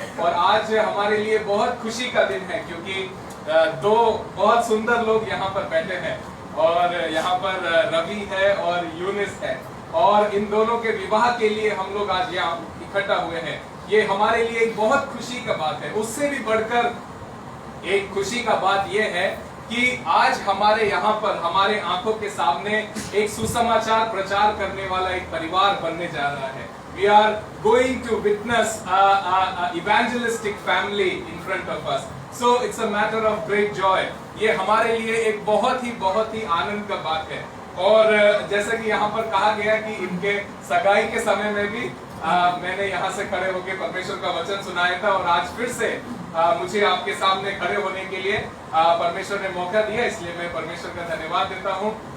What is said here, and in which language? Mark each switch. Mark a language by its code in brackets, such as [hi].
[hi] और आज हमारे लिए बहुत खुशी का दिन है, क्योंकि दो बहुत सुंदर लोग यहाँ पर बैठे हैं, और यहाँ पर रवि है और यूनिस है, और इन दोनों के विवाह के लिए हम लोग आज यहाँ इकट्ठा हुए हैं। ये हमारे लिए एक बहुत खुशी का बात है। उससे भी बढ़कर एक खुशी का बात यह है कि आज हमारे यहाँ पर हमारे आंखों के सामने एक सुसमाचार प्रचार करने वाला एक परिवार बनने जा रहा है। [en] We are going to witness a evangelistic family in front of us. So it's a matter of great joy. [hi] ये हमारे लिए एक बहुत ही आनंद का बात है। और जैसा कि यहाँ पर कहा गया कि इनके सगाई के समय में भी मैंने यहाँ से खड़े होकर परमेश्वर का वचन सुनाया था, और आज फिर से मुझे आपके सामने खड़े होने के लिए परमेश्वर ने मौका दिया, इसलिए मैं परमेश्वर का धन्यवाद देता हूँ।